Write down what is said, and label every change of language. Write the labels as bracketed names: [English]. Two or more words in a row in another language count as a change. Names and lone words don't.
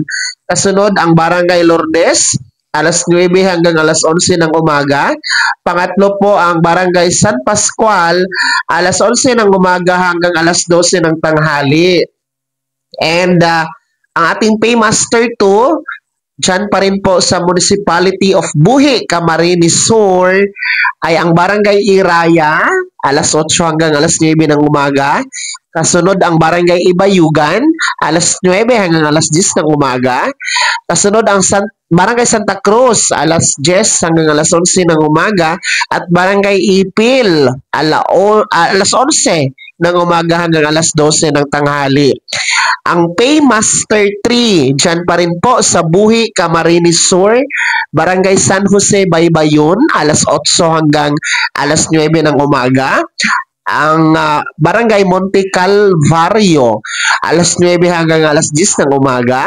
[Filipino] Kasunod ang Barangay Lourdes, alas 9 hanggang alas 11 ng umaga. Pangatlo po ang Barangay San Pascual, alas 11 ng umaga hanggang alas 12 ng tanghali. And ang ating Paymaster 2, dyan pa rin po sa [English] Municipality of [Filipino] Buhi, Camarines Sur, ay ang Barangay Iraya, alas 8 hanggang alas 9 ng umaga. Kasunod ang Barangay Ibayugan, alas 9 hanggang alas 10 ng umaga. Kasunod ang Barangay Santa Cruz, alas 10 hanggang alas 11 ng umaga. At Barangay Ipil, alas 11 ng umaga hanggang alas 12 ng tanghali. Ang Paymaster 3, dyan pa rin po sa Buhi, Camarines Sur, Barangay San Jose, Baybayon, alas 8 hanggang alas 9 ng umaga. Ang Barangay Monte Calvario, alas 9 hanggang alas 10 ng umaga.